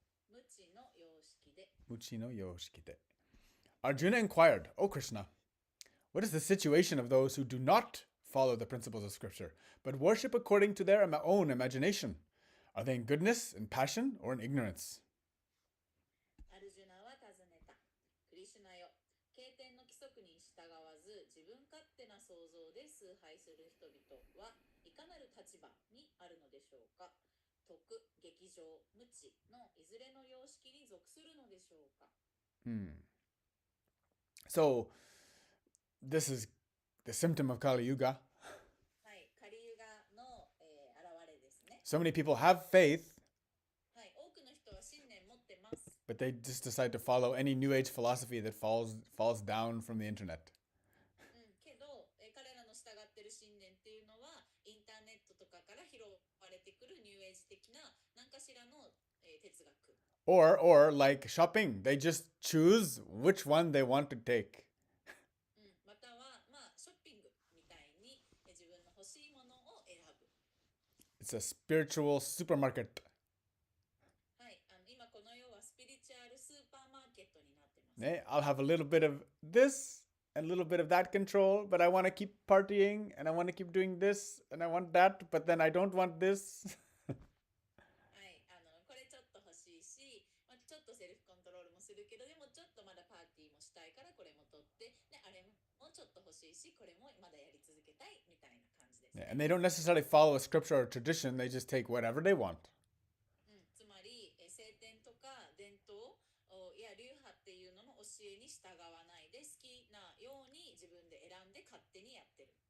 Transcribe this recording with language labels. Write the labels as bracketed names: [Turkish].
[Japanese] Muchi no yoshiki de. Muchi no yoshiki de. [English] Arjuna inquired, O Krishna, what is the situation of those who do not follow the principles of scripture, but worship according to their own imagination? Are they in goodness, in passion, or in ignorance? [Japanese] アルジュナは尋ねた。クリシュナよ、経典の規則に従わず、自分勝手な想像で崇拝する人々はいかなる立場にあるのでしょうか。徳、劇場、無知のいずれの様式に属するのでしょうか。 [English] So, this is the symptom of Kali Yuga. [Japanese] はい、カリユガの、現れですね。 [English] So many people have faith, [Japanese] はい、多くの人は信念持ってます。 [English] but they just decide to follow any New Age philosophy that falls down from the internet. [Japanese] けど、彼らの従っている信念っていうのはインターネットとかから拾われてくるニューエイジ的な何かしらの、哲学。 [English] Or like shopping, they just choose which one they want to take. [Japanese] または、ショッピングみたいに自分の欲しいものを選ぶ。 [English] It's a spiritual supermarket. [Japanese] はい、今この世はスピリチュアルスーパーマーケットになってます。 [English] I'll have a little bit of this and a little bit of that control, but I want to keep partying and I want to keep doing this and I want that, but then I don't want this. [Japanese] はい、これちょっと欲しいし、ちょっとセルフコントロールもするけど、でもちょっとまだパーティーもしたいからこれも取って、であれもちょっと欲しいし、これもまだやり続けたい [English] And they don't necessarily follow a scripture or tradition, they just take whatever they want. [Japanese] つまり、聖典とか伝統や流派っていうのの教えに従わないで、好きなように自分で選んで勝手にやってる。